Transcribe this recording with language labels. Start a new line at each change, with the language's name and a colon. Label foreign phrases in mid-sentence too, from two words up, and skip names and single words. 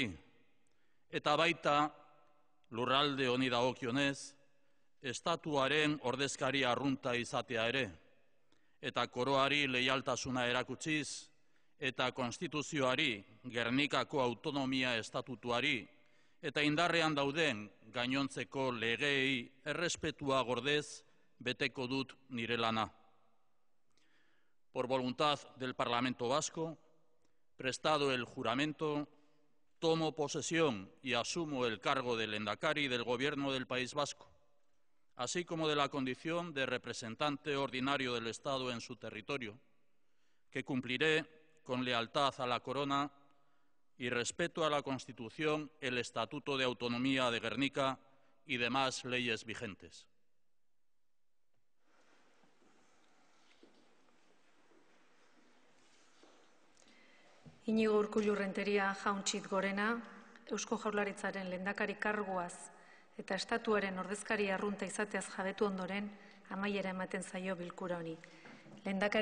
Basque: Eta baita lurralde honi dagokionez estatuaren ordezkari arrunta izatea ere eta koroari leialtasuna erakutsiz eta konstituzioari, Gernikako Autonomia Estatutuari eta indarrean dauden gainontzeko legeei errespetua gordez beteko dut nire lana.
Spanish: Por voluntad del Parlamento Vasco, prestado el juramento, tomo posesión y asumo el cargo de lehendakari del Gobierno del País Vasco, así como de la condición de representante ordinario del Estado en su territorio, que cumpliré con lealtad a la corona y respeto a la Constitución, el Estatuto de Autonomía de Gernika y demás leyes vigentes.
Basque: Iñigo Urkullu Renteria Jaun-Txit Gorena, Eusko Jaurlaritzaren lehendakari karguaz eta estatuaren ordezkari arrunta izateaz jabetu ondoren, amaiera ematen zaio bilkura honi.